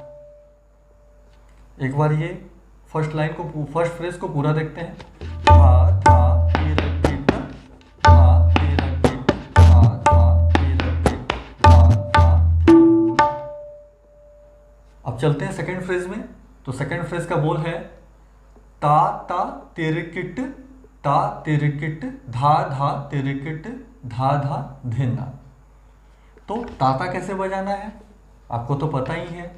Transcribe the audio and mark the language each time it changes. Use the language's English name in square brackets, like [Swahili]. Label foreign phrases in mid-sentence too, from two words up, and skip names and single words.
[Hindi] एक बार ये [English] first line [Hindi] को, [English] first phrase [Hindi] को पूरा देखते हैं। धा तिरकिट धा तिरकिट धा तिरकिट धा तुन्ना। अब चलते हैं [English] second phrase [Hindi] में। तो [English] second phrase [Hindi] का बोल है ता तिरकिट धा तिरकिट धा धिना। तो ताता कैसे बजाना है आपको तो पता ही है।